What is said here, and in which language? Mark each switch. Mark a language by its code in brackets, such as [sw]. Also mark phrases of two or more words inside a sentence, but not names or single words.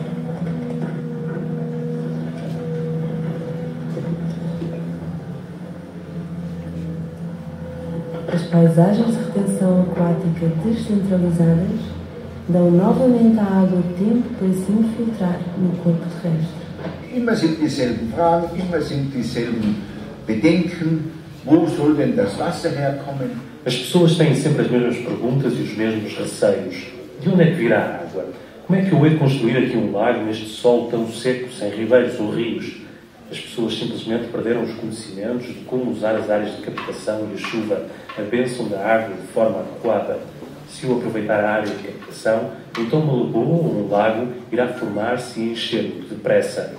[pt] As paisagens de retenção aquática descentralizadas dão novamente à água tempo para se infiltrar no corpo terrestre. [de] Immer sind dieselben Fragen, immer sind dieselben Bedenken. Wo soll denn das Wasser herkommen? [pt] As pessoas têm sempre as mesmas perguntas e os mesmos receios. De onde é que virá a água? Como é que eu hei de construir aqui um lago neste solo tão seco, sem ribeiros ou rios? As pessoas simplesmente perderam os conhecimentos de como usar as áreas de captação e a chuva, a bênção da água de forma adequada. Se eu aproveitar a área de captação, então uma lagoa ou um lago irá formar-se e encher muito depressa.